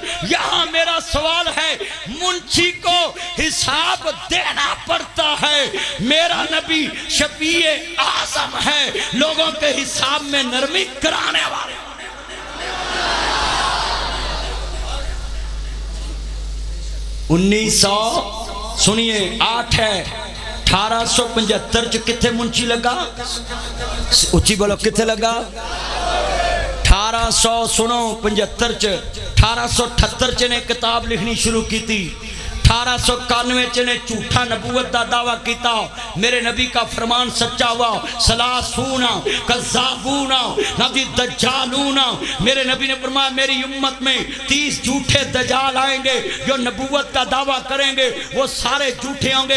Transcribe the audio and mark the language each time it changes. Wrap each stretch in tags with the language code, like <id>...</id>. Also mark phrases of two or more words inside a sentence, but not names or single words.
<ur>یہاں میرا سوال ہے، منشی کو حساب دینا پڑتا ہے، میرا نبی شفیع اعظم ہے، لوگوں کے حساب میں نرمی کرانے والے۔</ur> <pa>سنیے 8 ہے 1875 چ کتھے منشی لگا، اچھی بولو کتھے لگا، 1875 چ</pa> <ur>1878 چ نے کتاب لکھنی شروع کی تھی، 1891 نے جھوٹا نبوت کا دعویٰ کیا، میرے نبی کا فرمان سچا ہوا,</ur> <ar>ثلاثون كذابون نبي دجالون,</ar> <ur>میرے نبی نے فرمایا میری امت میں 30 جھوٹے دجال آئیں گے جو نبوت کا دعویٰ کریں گے، وہ سارے جھوٹے ہوں گے.</ur>